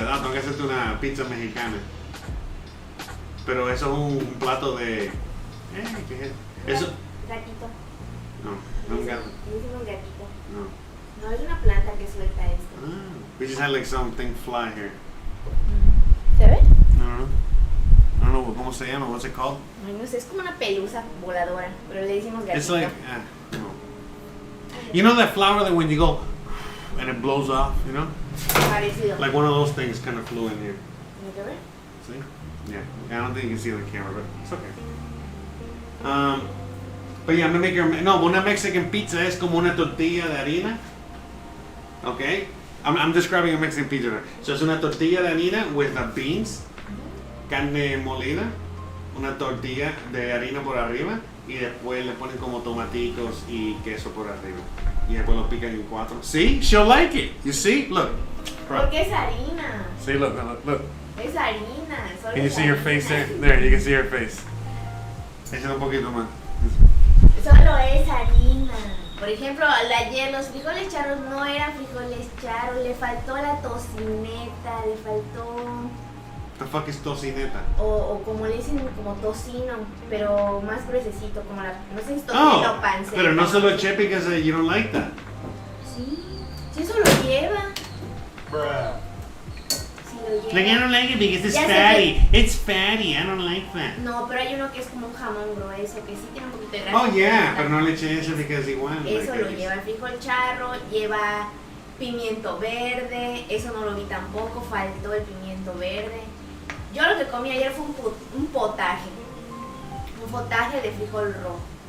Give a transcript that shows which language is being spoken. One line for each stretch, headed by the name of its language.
Spanish: No, tengo que hacerte una pizza mexicana. Pero eso es un plato de... ¿qué es? Eso... Gatito. No, no un gato. Es un gatito. No. No, es una planta que suelta esto.
English: We just had like something fly here.
Spanish: ¿Se ve? No.
English: I don't know,
Spanish: ¿cómo se llama?
English: What's it called?
Spanish: Ay, no sé, es como una pelusa voladora, pero le decimos gatito.
English: It's like, no. You know that flower that when you go and it blows off,
Spanish: Parecido.
English: Like one of those things kind of flew in here.
Spanish: ¿Se ve?
English: See? Yeah. I don't think you can see it on camera, but it's okay. But yeah, I'm gonna make her. No, una Mexican pizza
Spanish: es como una tortilla de harina.
English: Okay? I'm describing a Mexican pizza. So it's
Spanish: una tortilla de harina
English: with the beans,
Spanish: carne molida, una tortilla de harina por arriba y después le ponen como tomatitos y queso por arriba. Y después lo pican en 4.
English: See? She'll like it. You see? Look.
Spanish: Porque es harina.
English: See, look.
Spanish: Es harina. Solo
English: Can you
Spanish: es
English: see her
Spanish: harina.
English: face there? There, you can see her face.
Spanish: Échale un poquito más. Solo es harina. Por ejemplo, ayer los frijoles charros no eran frijoles charros, le faltó la tocineta, le faltó...
English: The fuck is tocineta?
Spanish: O como le dicen, como tocino, pero más gruesecito, como la... No sé si es tocino o panceta. Pero no se lo eché
English: because you don't like that.
Spanish: Sí, eso lo lleva.
English: Bruh.
Spanish: Sí lo lleva.
English: Like, I don't like it because it's
Spanish: Ya sé
English: fatty. It's fatty. I don't like that.
Spanish: No, pero hay uno que es como un jamón grueso, que sí tiene un poquito de grasa.
English: Oh yeah,
Spanish: pero no le eché eso because igual. Eso lo lleva el frijol charro, lleva pimiento verde, eso no lo vi tampoco, faltó el pimiento verde. Yo lo que comí ayer fue un potaje de frijol rojo.